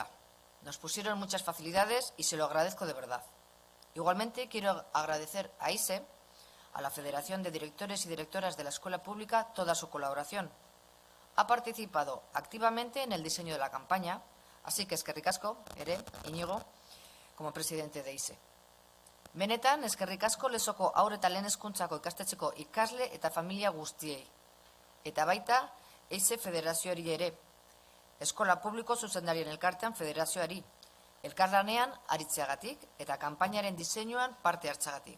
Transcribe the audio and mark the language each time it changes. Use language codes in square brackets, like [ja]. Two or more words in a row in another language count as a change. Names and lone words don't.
[es] Nos pusieron muchas facilidades y se lo agradezco de verdad. Igualmente quiero agradecer a ISE, a la Federación de Directores y Directoras de la Escuela Pública, toda su colaboración. Ha participado activamente en el diseño de la campaña, así que [eu] eskerrik asko, ere, [es] Iñigo, como presidente de ISE. [eu] Benetan, eskerrik asko Lezoko haur eta lehen hezkuntzako ikastetxeko ikasle eta familia guztiei. Eta baita, ISE Federazioari ere, Eskola Publiko Zuzendarien Elkartean Federazioari, elkarlanean aritzeagatik eta kanpainaren diseinuan parte hartzagatik.